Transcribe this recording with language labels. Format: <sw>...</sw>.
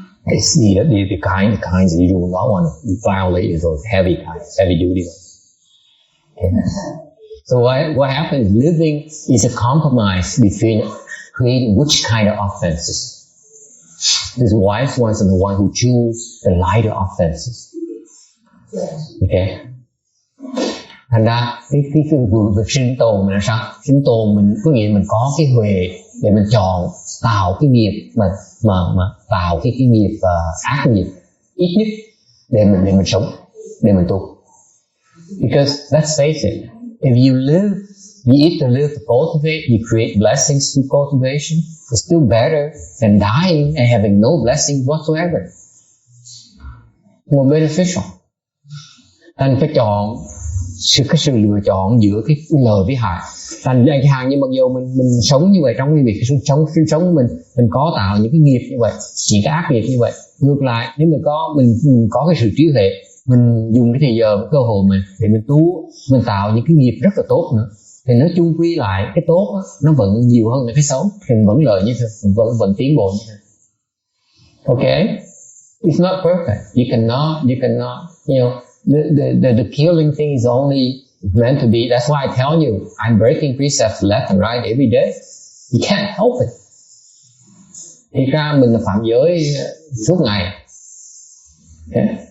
<en>It's the kinds you do not want to violate is those heavy duty ones. Okay. So what happens? Living is a compromise between creating which kind of offenses. This wise ones are the one who choose the lighter offenses. Okay.</en> <vi>Thành ra cái việc sinh tồn mình là sao? Sinh tồn mình có nghĩa mình có cái huệ để mình chọn tạo cái nghiệp mà tạo cái nghiệp ác nghiệp ít nhất để mình sống, để mình tu.</vi> <en>Because let's face it, if you either live to cultivate, you create blessings through cultivation. It's still better than dying and having no blessings whatsoever. more beneficial.</en> <vi>Thành phải chọn cái sự lựa chọn giữa cái lợi với hại. Thành ra chẳng hạn như mặc dù mình sống như vậy, trong cái việc sống mình có tạo những cái nghiệp như vậy, những cái ác nghiệp như vậy. Ngược lại, nếu mình có cái sự trí huệ, mình dùng cái thời giờ, cái cơ hội mình để mình tu, mình tạo những cái nghiệp rất là tốt nữa, thì nó chung quy lại cái tốt đó, nó vẫn nhiều hơn là cái xấu, thì mình vẫn lợi như thế, mình vẫn tiến bộ như thế.</vi> <en>Okay, it's not perfect. You cannot, you know, the killing thing is only meant to be. That's why I tell you, I'm breaking precepts left and right every day. You can't help it.</en> <vi>Thì ra mình là phạm giới suốt ngày. Okay.</vi>